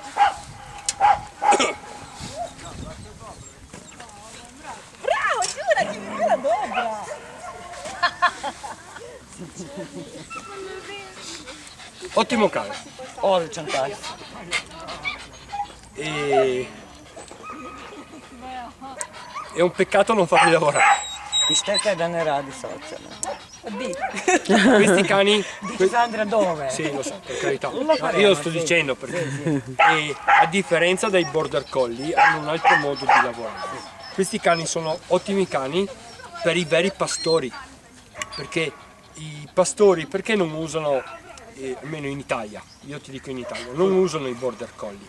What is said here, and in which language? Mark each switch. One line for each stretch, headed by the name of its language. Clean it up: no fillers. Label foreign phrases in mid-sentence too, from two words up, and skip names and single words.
Italian: Bravo, giurati, era dobra! Ottimo cane.
Croatian: Odličan pas.
Italian: E... È un peccato non farli lavorare.
Croatian: I šteta je da ne radi s ocem.
Italian: Di. Questi cani... Dice Sandra dove? Sì, lo so, per carità. faremo, Io lo sto sì. dicendo perché... E a differenza dei border collie hanno un altro modo di lavorare. Questi cani sono ottimi cani per i veri pastori. Perché i pastori, perché non usano, almeno in Italia, io ti dico in Italia, non usano i border collie.